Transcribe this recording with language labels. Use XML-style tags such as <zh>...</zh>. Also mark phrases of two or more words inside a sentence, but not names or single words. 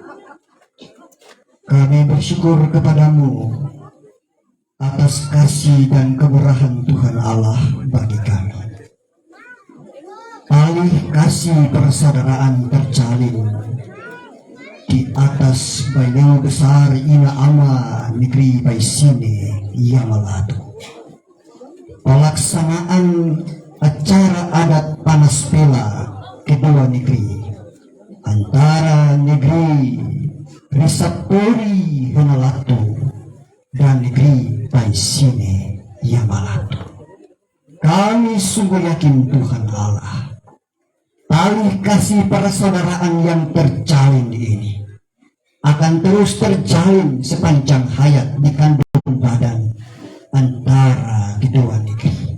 <id>Kami bersyukur kepadamu atas kasih dan kemurahan Tuhan Allah bagi kami. Alih kasih persaudaraan terjalin di atas Baileu Besar Ina Ama Negeri Paisine Yamalatu. Pelaksanaan acara adat panas bela kedua negeri antara negeri Risapori Henalatu dan negeri Paisine Yamalatu. Kami sungguh yakin Tuhan Allah, tali kasih persaudaraan yang terjalin ini akan terus terjalin sepanjang hayat di kandung badan antara kedua negeri.</id>